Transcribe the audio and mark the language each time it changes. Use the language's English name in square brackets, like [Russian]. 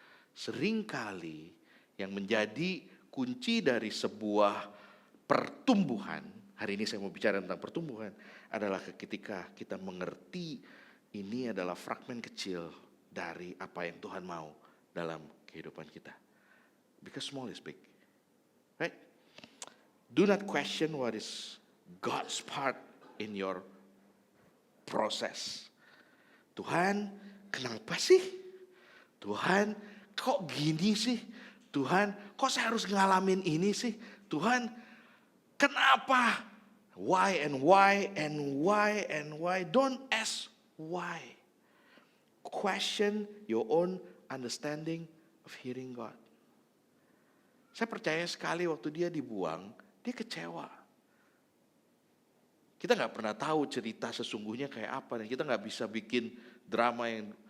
[Indonesian] Seringkali yang menjadi kunci dari sebuah pertumbuhan, hari ini saya mau bicara tentang pertumbuhan, adalah ketika kita mengerti ini adalah fragmen kecil dari apa yang Tuhan mau dalam kehidupan kita. [English] Because small is big. Right? Do not question what is God's part in your process. [Indonesian] Tuhan, kenapa sih? Tuhan, kok gini sih? Tuhan, kok saya harus ngalamin ini sih? Tuhan, kenapa? [English] Why and why and why and why? Don't ask why. Question your own understanding of hearing God. [Indonesian] Saya percaya sekali waktu dia dibuang, dia kecewa. Kita gak pernah tahu cerita sesungguhnya kayak apa. Dan kita gak bisa bikin drama yang...